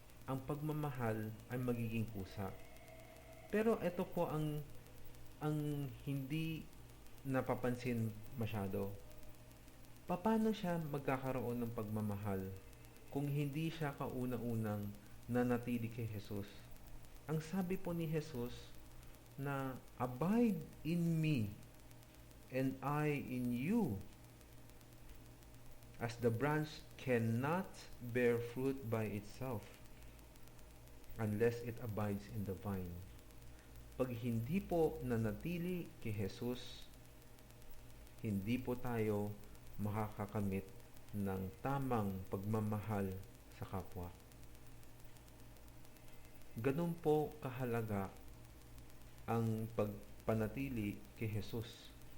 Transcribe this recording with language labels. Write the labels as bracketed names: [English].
[Filipino] Ang pagmamahal ay magiging kusa. Pero ito po ang hindi napapansin masyado. Paano siya magkakaroon ng pagmamahal kung hindi siya kauna-unang nanatili kay Jesus? Ang sabi po ni Jesus na [English] abide in me and I in you, as the branch cannot bear fruit by itself unless it abides in the vine. [Filipino] Pag hindi po nanatili kay Jesus, hindi po tayo makakakamit ng tamang pagmamahal sa kapwa. Ganun po kahalaga ang pagpanatili kay Jesus.